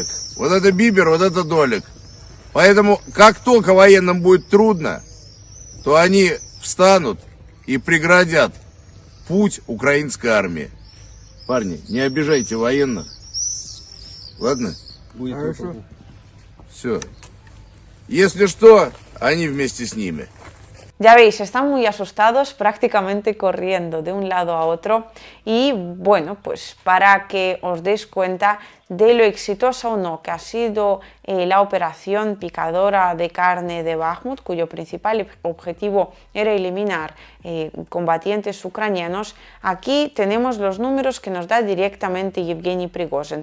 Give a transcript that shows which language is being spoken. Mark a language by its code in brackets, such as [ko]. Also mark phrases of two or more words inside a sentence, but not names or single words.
[ru] Вот это Бибер, вот это Долик. Поэтому, как только военным будет трудно, то они встанут и преградят путь украинской армии. Парни, не обижайте военных. Ладно? Хорошо. Все. Если что, они вместе с ними. [es] Ya veis, están muy asustados, prácticamente corriendo de un lado a otro y bueno, pues para que os deis cuenta de lo exitosa o no que ha sido la operación picadora de carne de Bakhmut, cuyo principal objetivo era eliminar combatientes ucranianos, aquí tenemos los números que nos da directamente Yevgeny Prigozhin.